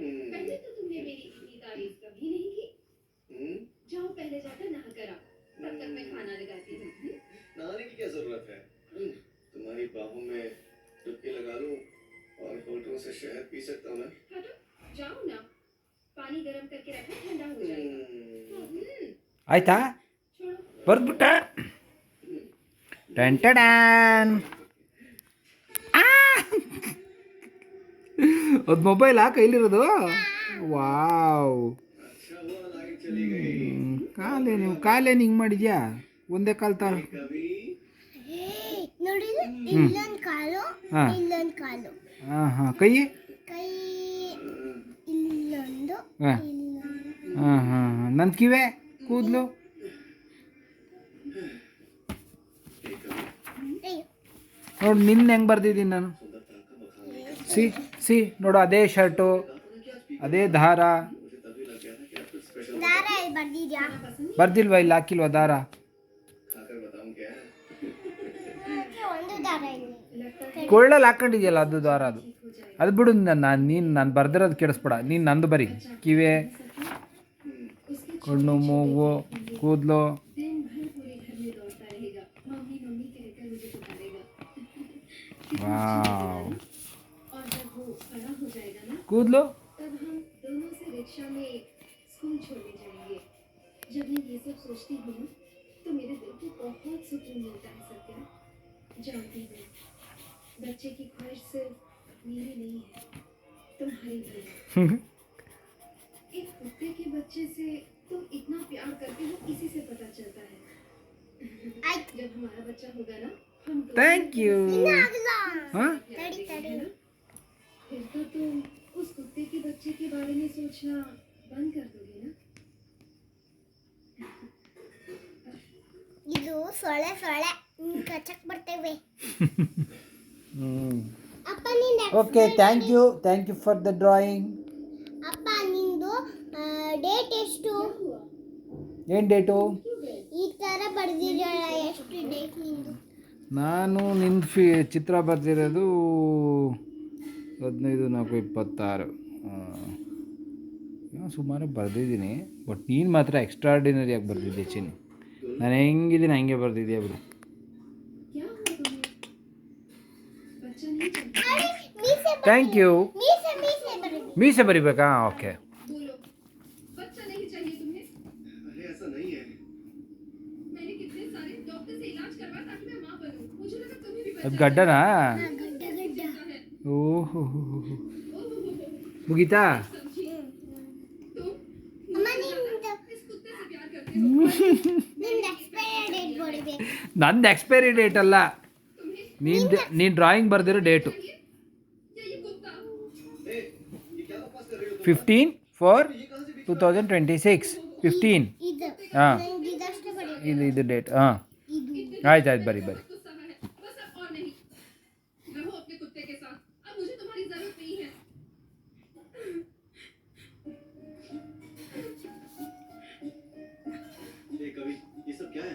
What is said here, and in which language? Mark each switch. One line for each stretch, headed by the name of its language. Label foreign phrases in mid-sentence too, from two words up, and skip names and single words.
Hindi: पहले तो तुमने मेरी इतनी तारीफ कभी नहीं की। जाओ पहले जाकर नहा कर आओ, तब तक मैं खाना लगाती हूँ। नहाने की क्या जरूरत है? तुम्हारी बाहों में डुबकी लगा लूं और होठों से शहद पी सकता हूँ ना? हटो, जाओ ना। पानी गर्म करके रखो, ठंडा हो जाएगा।
Kannada: ಆಯ್ತಾ?
Hindi: छोड़ो।
Kannada: ಬರ್ದ್ಬಿಟ್ಟ. ಟನ್ ಟಡಾನ್. ಅದು ಮೊಬೈಲಾ ಕೈಲಿರೋದು? ವಾವ್.
Hindi: अच्छा हुआ लाइट चली गई।
Kannada: ಕಾಲೇನು ಹಿಂಗೆ ಮಾಡಿದ್ಯಾ? ಒಂದೇ ಕಾಲು ತಾ.
Hindi: कभी
Kannada: ನೋಡಿದ್ರೆ ಇಲ್ಲೊಂದು ಕಾಲು, ಹಾ. ಇಲ್ಲೊಂದು ಕಾಲು, ಹಾಂ ಹಾಂ. ಕೈ? ಕೈ ಇಲ್ಲೊಂದು, ಹಾ. ಇಲ್ಲೊಂದು. ಹಾಂ ಹಾಂ ಹಾಂ. ನನ್ನ ಕಿವೆ ಕೂದಲು ಅಯ್ಯೋ, ನೋಡು ನಿನ್ನ ಹೆಂಗೆ ಬರ್ದಿದ್ದೀನಿ ನಾನು. ಸಿ ಸಿ ನೋಡು, ಅದೇ ಶರ್ಟು, ಅದೇ ದಾರ. ದಾರ ಎಲ್ಲಿ ಬರ್ದಿದ್ಯಾ? ಬರ್ದಿಲ್ವಾ? ಇಲ್ಲಿ ಹಾಕಿಲ್ವಾ ದಾರ?
Hindi: खाकर बताऊं क्या?
Kannada: ಅದಕ್ಕೆ ಒಂದು ದಾರ ಇಲ್ಲಿ. ಕೊಳ್ಳಲ್ಲಿ ಹಾಕೊಂಡಿದ್ಯಲ್ಲ ಅದು ದಾರ. ಅದು ಬಿಡು. ನಾನು ಬರ್ದಿರೋದು ಕೆಡಿಸ್ಬೇಡ. ನೀನು ನಂದು ಬರಿ. ಕಿವೆ, ಕಣ್ಣು, ಮೂಗು, ಕೂದಲು.
Hindi: दिन भर पूरे घर में दौड़ता रहेगा, मम्मी मम्मी कहकर मुझे पुकारेगा। ವಾವ್. और जब वो बड़ा हो जाएगा ना,
Kannada: ಕೂದಲು
Hindi: तब हम दोनों से रिक्शा में स्कूल छोड़ने जाएंगे। जब मैं ये सब सोचती हूँ ना, तो मेरे दिल को बहुत सुकून मिलता है सत्या। जानती हूँ बच्चे की ख्वाहिश सिर्फ मेरी नहीं है, तुम्हारी भी है। एक कुत्ते के बच्चे से तुम इतना प्यार करते हो, इसी से पता चलता है। जब हमारा बच्चा होगा ना, हम दोनों
English: Thank you.
Kannada: ಆಗಲ್ಲ. ಹಾಂ
Hindi: प्यार तड़ी, देंगे, तड़ी। है ना? फिर तो तुम उस कुत्ते के बच्चे के बारे में सोचना बंद कर दोगे ना?
Kannada: ಇದು ಸೊಳ್ಳೆ ಸೊಳ್ಳೆ ಕಚ್ಚಕ್ ಬರ್ತೇವೆ. ಅಪ್ಪ ನಿಂದ
English: OK. Thank you for the drawing.
Kannada: ಅಪ್ಪ ನಿಂದು ಡೇಟ್ ಎಷ್ಟು? ಏನು ಡೇಟು? ಈ ತರ ಬರ್ದಿರೋಲ್ಲ, ಎಷ್ಟು ಡೇಟ್ ನಿಂದು? ನಾನು ನಿನ್ನ ಚಿತ್ರ ಬರೆದಿರೋದು 15/4/26. ಸುಮಾರು ಬರೆದಿದ್ದೀನಿ. ಬಟ್ ನೀನು ಮಾತ್ರ ಎಕ್ಸ್ಟ್ರಾರ್ಡಿನರಿಯಾಗಿ ಬರೆದಿದ್ದೆ ಚಿನ್ನಿ. ನಾನು ಹೆಂಗಿದ್ದೀನಿ ಹಂಗೆ ಬರೆದಿದ್ಯಾ ಬಿಡು.
Hindi: क्या हुआ तुम्हें? बच्चा नहीं चाहिए?
Kannada: ಅರೆ, ಮೀಸೆ
English: Thank you.
Kannada: ಮೀಸೆ ಬರ್ದಿ. ಮೀಸೆ ಬರಿಬೇಕಾ? ಓಕೆ.
Hindi: बोलो, बच्चा नहीं चाहिए तुम्हें? अरे ऐसा नहीं है। मैंने कितने सारे डॉक्टर से इलाज करवाया ताकि मैं माँ बनूं। मुझे लगा तुम्हें भी
Kannada: ಅದು
Hindi: बच्चा
Kannada: ಗಡ್ಡನಾ? ಗಡ್ಡ ಗಡ್ಡ.
Hindi: है। ಓಹೋ ओहो,
Kannada: ಮುಗೀತಾ?
Hindi: समझी। तुम
Kannada: ಅಮ್ಮ ನಿಂದು
Hindi: इस कुत्ते से प्यार करते हो।
Kannada: ನಿಂದು
English: expiry date
Kannada: ಬರಬೇಕು. ನಂದು
English: expiry date
Kannada: ಅಲ್ಲ,
Hindi: तुम्हें
Kannada: ನೀನು ಡ್ರಾಯಿಂಗ್ ಬರೆದಿರೋ ಡೇಟು.
Hindi: चाहिए या ये कुत्ता? ए, ये क्या बकवास कर रही हो तुम?
Kannada: 15/4/2026. 15. ಇದು ಹಾಂ, ನಂಗೆ ಇದಷ್ಟೇ ಬರಬೇಕು. ಇದು ಡೇಟ್. ಹಾಂ, ಇದು ಆಯ್ತು ಬರಿ.
Hindi: गुस्सा है, बस अब और नहीं। रहो अपने कुत्ते के साथ, अब मुझे तुम्हारी जरूरत नहीं है। ए, कभी ये सब क्या है?